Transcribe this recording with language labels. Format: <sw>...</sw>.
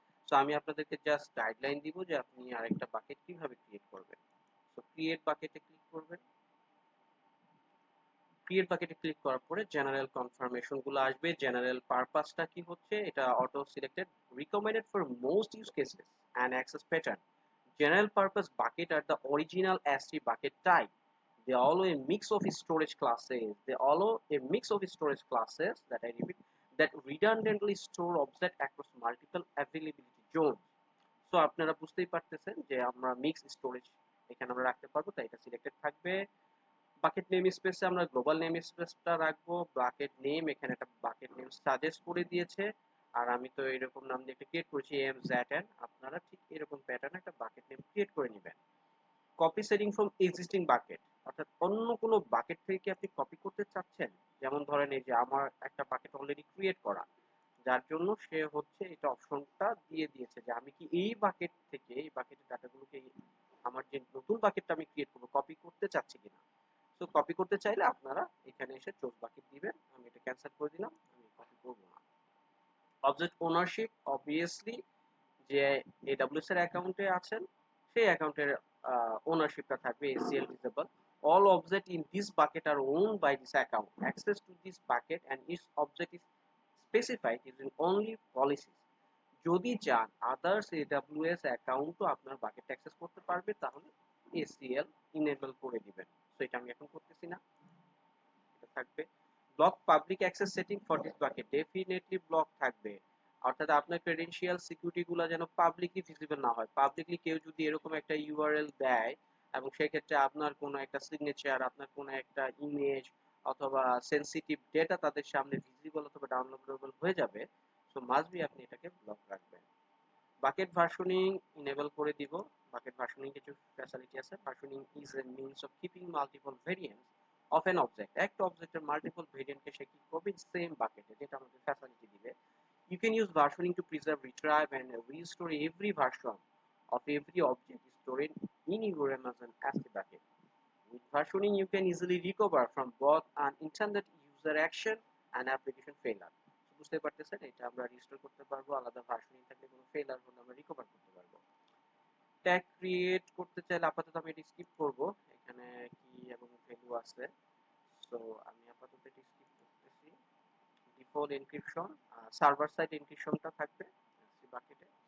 <bn>তো আমি আপনাদেরকে জাস্ট গাইডলাইন দিব যে আপনি আরেকটা বাকেট কিভাবে ক্রিয়েট করবেন। তো ক্রিয়েট বাকেটে ক্লিক করবেন। ক্রিয়েট বাকেটে ক্লিক করার পরে জেনারেল কনফার্মেশন গুলো আসবে। জেনারেল পারপাসটা কি হচ্ছে, এটা auto selected,</bn> <en>Recommended for most use cases and access pattern. General purpose bucket are the original S3 bucket type. They allow a mix of storage classes. They allow a mix of storage classes, that I repeat, that redundantly store object across multiple availability zones.</en> <bn>So আপনারা বুঝতেই পারতেছেন যে আমরা mix storage এখানে আমরা রাখতে পারবো, তাই এটা সিলেক্টেড থাকবে। বাকেট নেম স্পেসে আমরা গ্লোবাল নেম স্পেসটা রাখবো। বাকেট নেম, এখানে একটা বাকেট নেম সাজেস্ট করে দিয়েছে, আর আমি তো এরকম নাম দিয়ে একটা ক্রিয়েট করেছি MZN। আপনারা ঠিক এরকম প্যাটার্নে একটা বাকেট নেম ক্রিয়েট করে নেবেন।</bn> <en>copy setting from existing bucket,</en> <bn>অর্থাৎ অন্য কোনো বাকেট থেকে কি আপনি কপি করতে চাচ্ছেন। যেমন ধরেন এই যে আমার একটা বাকেট অলরেডি ক্রিয়েট করা, যার জন্য সে হচ্ছে এটা অপশনটা দিয়ে দিয়েছে যে আমি কি এই বাকেট থেকে, এই বাকেটের ডাটাগুলোকে আমার যে নতুন বাকেটটা আমি ক্রিয়েট করবো কপি করতে চাচ্ছি কিনা। তো কপি করতে চাইলে আপনারা এখানে এসে চুজ বাকেট দিবেন। আমি এটা ক্যান্সেল করে দিলাম, আমি কপি করবো না। অবজেক্ট ওনারশিপ, অবভিয়াসলি যে AWS এর অ্যাকাউন্টে আছেন সেই অ্যাকাউন্টের ওনারশিপটা থাকবে</bn> <en>ACL visible. All objects in this bucket are owned by this account. Access to this bucket and its object is specified using only policies.</en> <bn>যদি চান আদার্স AWS অ্যাকাউন্টও আপনার বাকেট অ্যাক্সেস করতে পারবে, তাহলে ACL ইনেবল করে দিবেন। তো এটা আমি এখন করতেছি না, এটা থাকবে।</bn> <en>block public access setting for this bucket,</en> <bn>definitely block থাকবে। অর্থাৎ আপনার ক্রেডেনশিয়াল সিকিউরিটি গুলো যেন পাবলিকলি ভিজিবল না হয়। পাবলিকলি কেউ যদি এরকম একটা ইউআরএল দেয় এবং সেক্ষেত্রে আপনার কোনো একটা সিগনেচার, আপনার কোনো একটা ইমেজ অথবা সেন্সিটিভ ডেটা তাদের সামনে ভিজিবল অথবা ডাউনলোডেবল হয়ে যাবে। সো মাস্ট বি আপনি এটাকে ব্লক রাখবেন। বাকেট ভার্সনিং ইনেবল করে দিব। বাকেট ভার্সনিং কিছু ফ্যাসিলিটি আছে।</bn> <en>Versioning is a means of keeping multiple variants of an object.</en> <bn>একটা অবজেক্টের মাল্টিপল ভেরিয়েন্টকে সে কি করবে, সেম বাকেটে, যেটা আমাদের ফ্যাসিলিটি দিবে।</bn> <en>You can use versioning to preserve, retrieve, and restore every version of every object stored in your Amazon S3 bucket. With versioning, you can easily recover from both unintended user action and application failure.</en> <bn>বুঝতে পারতেছেন, এটা আমরা restore করতে পারবো, আলাদা versioning থাকলে কোনো ফেলার হলে আমরা রিকভার করতে পারবো। ট্যাগ ক্রিয়েট করতে চাইলে আপাতত আমি এটি স্কিপ করব, এখানে কি এবং ভ্যালু আছে। সো আমি আপাতত এটি স্কিপ করতেছি। ডিফল্ট এনক্রিপশন, সার্ভার সাইড এনক্রিপশনটা থাকবে বাকেটে।</bn>